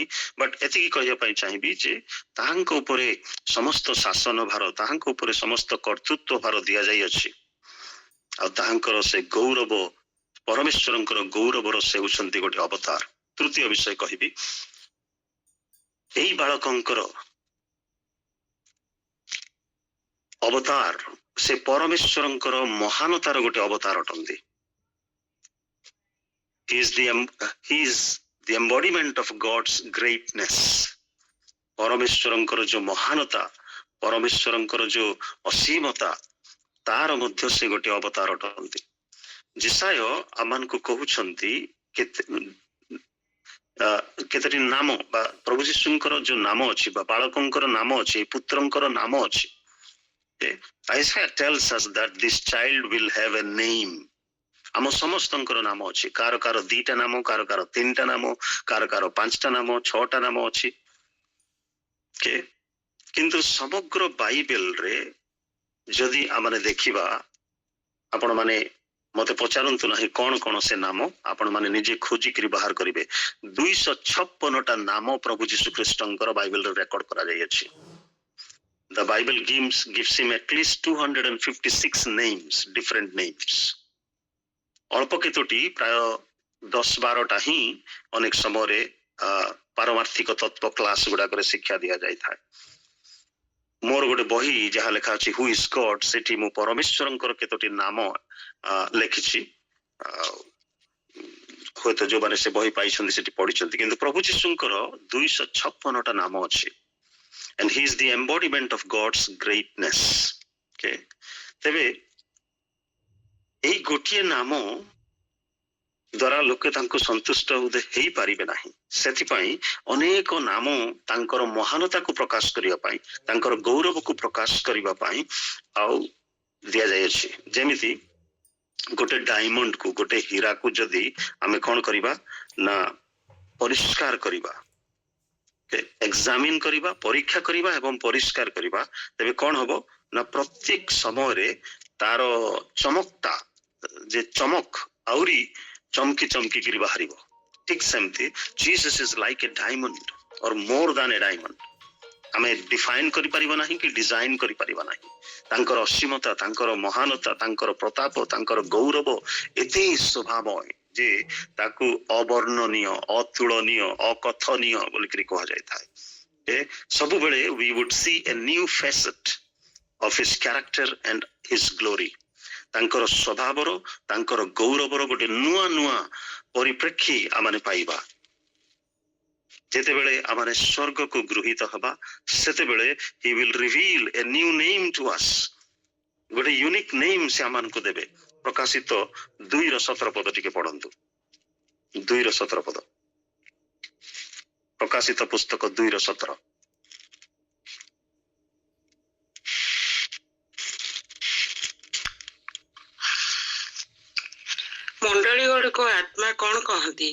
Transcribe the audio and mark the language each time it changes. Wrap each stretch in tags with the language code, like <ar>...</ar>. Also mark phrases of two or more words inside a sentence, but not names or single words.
<or>ବଟ୍ ଏତିକି କହିବା ପାଇଁ ଚାହିଁବି ଯେ ତାହାଙ୍କ ଉପରେ ସମସ୍ତ ଶାସନ ଭାର, ତାହାଙ୍କ ଉପରେ ସମସ୍ତ କର୍ତ୍ତୃତ୍ୱ ଭାର ଦିଆଯାଇଅଛି, ଆଉ ତାହାଙ୍କର ସେ ଗୌରବ, ପରମେଶ୍ୱରଙ୍କର ଗୌରବର ସେ ହେଉଛନ୍ତି ଗୋଟେ ଅବତାର. ତୃତୀୟ ବିଷୟ କହିବି, ଏଇ ବାଳକଙ୍କର ଅବତାର ସେ ପରମେଶ୍ୱରଙ୍କର ମହାନତାର ଗୋଟେ ଅବତାର ଅଟନ୍ତି.</or> <en>He is the embodiment of God's greatness.</en> <or>ପରମେଶ୍ୱରଙ୍କର ଯୋଉ ମହାନତା, ପରମେଶ୍ୱରଙ୍କର ଯୋଉ ଅସୀମତା, ତାର ମଧ୍ୟ ସେ ଗୋଟେ ଅବତାର ଅଟନ୍ତି. ଯିଶାୟ ଆମମାନଙ୍କୁ କହୁଛନ୍ତି କେତେଟି ନାମ ବା ପ୍ରଭୁ ଯୀଶୁଙ୍କର ଯୋଉ ନାମ ଅଛି ବା ବାଳକଙ୍କର ନାମ ଅଛି, ପୁତ୍ରଙ୍କର ନାମ ଅଛି.</or> <en>Isaiah tells us that this child will have a name.</en> <or>ଆମ ସମସ୍ତଙ୍କର ନାମ ଅଛି. କାର କାର 2ଟା ନାମ, କାର 3ଟା ନାମ, କାର 5ଟା ନାମ, 6ଟା ନାମ ଅଛି. କିନ୍ତୁ ସମଗ୍ର ବାଇବେଲରେ ଯଦି ଆମେ ଦେଖିବା, ଆପଣ ମାନେ ମତେ ପଚାରନ୍ତୁ ନାହିଁ କଣ କଣ ସେ ନାମ, ଆପଣ ମାନେ ନିଜେ ଖୋଜିକିରି ବାହାର କରିବେ. 256ଟା ନାମ ପ୍ରଭୁ ଯୀଶୁ ଖ୍ରୀଷ୍ଟଙ୍କର ବାଇବେଲରେ ରେକର୍ଡ କରାଯାଇଅଛି.</or> <en>The Bible gives him at least 256 names, different names.</en> <or>ଅଳ୍ପ କେତୋଟି ପ୍ରାୟ 10-12ଟା ହିଁ ଅନେକ ସମୟରେ ପାରମାର୍ଥିକ ତତ୍ଵ କ୍ଲାସ ଗୁଡାକରେ ଶିକ୍ଷା ଦିଆଯାଇଥାଏ. ମୋର ଗୋଟେ ବହି ଯାହା ଲେଖା ଅଛି ହୁ ଇଜ ଗଡ୍, ସେଠି ମୁଁ ପରମେଶ୍ୱରଙ୍କର କେତୋଟି ନାମ ଲେଖିଛି. ହୁଏତ ଯୋଉମାନେ ସେ ବହି ପାଇଛନ୍ତି ସେଠି ପଢିଛନ୍ତି, କିନ୍ତୁ ପ୍ରଭୁ ଯୀଶୁଙ୍କର 256ଟା ନାମ ଅଛି.</or> <en>and he is the embodiment of God's greatness.</en> <or>ତେବେ ଏଇ ଗୋଟିଏ ନାମ ଦ୍ୱାରା ଲୋକେ ତାଙ୍କୁ ସନ୍ତୁଷ୍ଟ ହେଇପାରିବେ ନାହିଁ. ସେଥିପାଇଁ ଅନେକ ନାମ ତାଙ୍କର ମହାନତାକୁ ପ୍ରକାଶ କରିବା ପାଇଁ, ତାଙ୍କର ଗୌରବକୁ ପ୍ରକାଶ କରିବା ପାଇଁ ଆଉ ଦିଆଯାଇଅଛି. ଯେମିତି ଗୋଟେ ଡାଇମଣ୍ଡକୁ, ଗୋଟେ ହୀରାକୁ ଯଦି ଆମେ କଣ କରିବା ନା ପରିଷ୍କାର କରିବା, ଏକ୍ସାମିନ କରିବା, ପରୀକ୍ଷା କରିବା ଏବଂ ପରିଷ୍କାର କରିବା, ତେବେ କଣ ହବ ନା ପ୍ରତ୍ୟେକ ସମୟରେ ତାର ଚମକଟା, ଯେ ଚମକ ଆହୁରି ଚମକି ଚମକିକିରି ବାହାରିବ. ଠିକ ସେମିତି</or> <en>Jesus is like a diamond or more than a diamond.</en> <or>ଆମେ ଡିଫାଇନ କରିପାରିବା ନାହିଁ କି ଡିଜାଇନ କରିପାରିବା ନାହିଁ. ତାଙ୍କର ଅସୀମତା, ତାଙ୍କର ମହାନତା, ତାଙ୍କର ପ୍ରତାପ, ତାଙ୍କର ଗୌରବ ଏତେ ସ୍ୱଭାବମୟ ଯେ ତାକୁ ଅବର୍ଣ୍ଣନୀୟ, ଅତୁଳନୀୟ, ଅକଥନୀୟ ବୋଲିକିରି କୁହାଯାଇଥାଏ.</or> <en>ସବୁବେଳେ we would see a new facet of his character and his glory.</en> <or>ତାଙ୍କର ସ୍ୱଭାବର, ତାଙ୍କର ଗୌରବର ଗୋଟେ ନୂଆ ନୂଆ ପରିପ୍ରେକ୍ଷୀ ଆମେ ପାଇବା. ଯେତେବେଳେ ଆମେ ସ୍ୱର୍ଗକୁ ଗୃହୀତ ହେବା, ସେତେବେଳେ</or> <en>he will reveal a new name to us.</en> <or>ଗୋଟେ</or> <en>unique name</en> <or>ସେ ଆମମାନଙ୍କୁ ଦେବେ. ପ୍ରକାଶିତ 2:17 ପଦ ଟିକେ ପଢନ୍ତୁ. 2:17 ପଦ, ପ୍ରକାଶିତ ପୁସ୍ତକ 2:17. ମଣ୍ଡଳୀ ଗୁଡିକ ଆତ୍ମା କଣ କହନ୍ତି?</or>